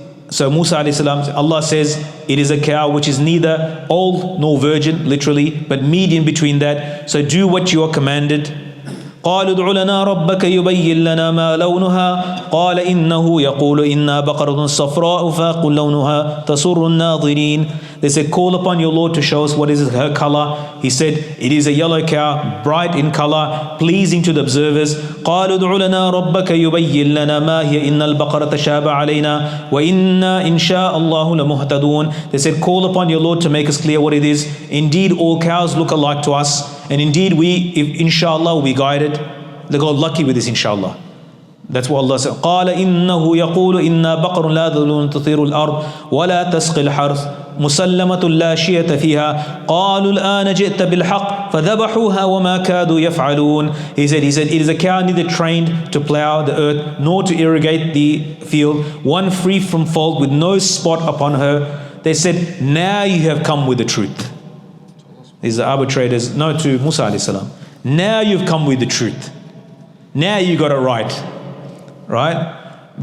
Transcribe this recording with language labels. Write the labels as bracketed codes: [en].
[en] So Musa alayhi salam, Allah says, it is a cow which is neither old nor virgin, literally, but medium between that. So do what you are commanded. [ar] قالوا ادع لنا ربك يبين لنا ما لونها قال إنه يقول إنا بقرة صفراء فاقع لونها تسر الناظرين. [en] They said, call upon your Lord to show us what is her color. He said, it is a yellow cow, bright in color, pleasing to the observers. [ar] قالوا ادع لنا ربك يبين لنا ما هي إن البقرة تشابه علينا وإنا إن شاء الله لمهتدون. [en] They said, call upon your Lord to make us clear what it is. Indeed, all cows look alike to us. And indeed, if inshallah, will be guided. They got lucky with this, inshallah. That's what Allah said. [ar] قال إنه يقول إنا بقر لا ذلول تثير الأرض ولا تسقي الحرث مسلمة لا شية فيها قالوا الآن جئت بالحق فذبحوها وما كادوا يفعلون. [en] He said, it is a cow neither trained to plow the earth nor to irrigate the field, one free from fault with no spot upon her. They said, now you have come with the truth. These are arbitrators, no, to Musa alayhi salam. Now you've come with the truth. Now you got it right?